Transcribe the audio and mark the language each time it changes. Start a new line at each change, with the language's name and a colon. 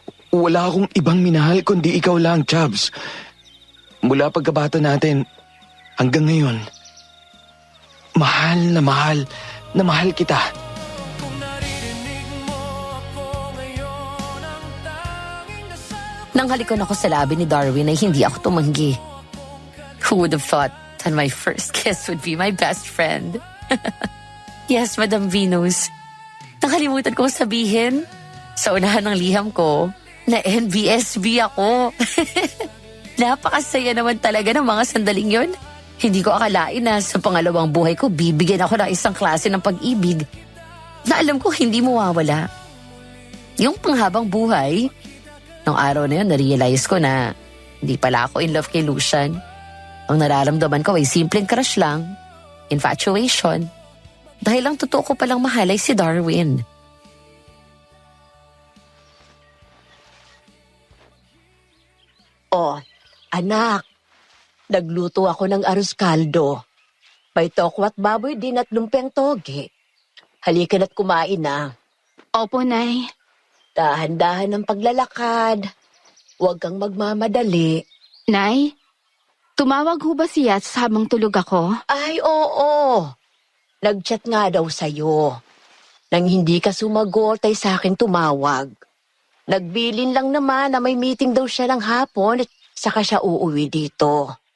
Filipino: wala akong ibang minahal kundi ikaw lang, Chubbs. Mula pagkabata natin hanggang ngayon, mahal na mahal kita. Nang halikon ako sa labi ni Darwin ay hindi ako tumanggi.
English: Who would have thought that my first kiss would be my best friend? Yes, Madam Venus.
Filipino: Nakalimutan kong sabihin sa unahan ng liham ko na NBSB ako. Napakasaya naman talaga ng mga sandaling yon. Hindi ko akalain na sa pangalawang buhay ko bibigyan ako ng isang klase ng pag-ibig na alam ko hindi mawawala. Yung panghabang buhay, nung araw na yun na-realize ko na hindi pala ako in love kay Lucian. Ang nararamdaman ko ay simpleng crush lang, infatuation, dahil ang totoo ko palang mahal ay si Darwin. Oh, anak, nagluto ako ng arroz caldo. May toko at baboy din at lumpeng toge. Halika na't kumain na. Opo, Nay. Dahan-dahan ng paglalakad. Huwag kang magmamadali. Nay, tumawag ho ba si Yats habang tulog ako? Ay, oo. Nag-chat nga daw sa'yo. Nang hindi ka sumagot ay sa akin tumawag. Nagbilin lang naman na may meeting daw siya ng hapon at saka siya uuwi dito.